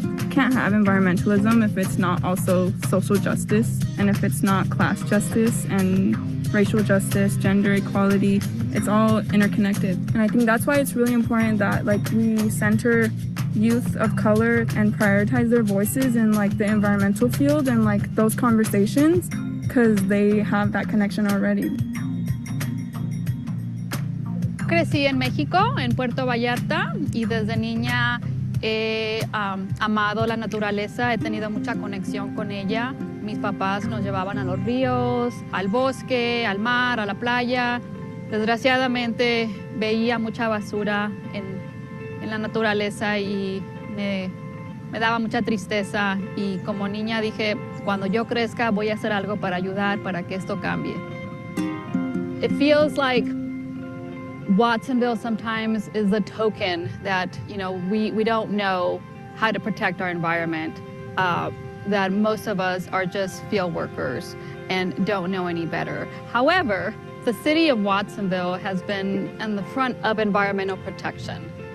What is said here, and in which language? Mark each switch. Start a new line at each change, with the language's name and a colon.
English: Can't have environmentalism if it's not also social justice, and if it's not class justice and racial justice, gender equality. It's all interconnected. And I think that's why it's really important that we center youth of color and prioritize their voices in the environmental field and those conversations, because they have that connection already.
Spanish: Crecí en México, en Puerto Vallarta, y desde niña he amado la naturaleza, he tenido mucha conexión con ella. Mis papás nos llevaban a los ríos, al bosque, al mar, a la playa. Desgraciadamente veía mucha basura en la naturaleza y me daba mucha tristeza. Y como niña dije, cuando yo crezca voy a hacer algo para ayudar, para que esto cambie.
English: It feels like Watsonville sometimes is the token that, we don't know how to protect our environment. that most of us are just field workers and don't know any better. However, the city of Watsonville has been in the front of environmental protection.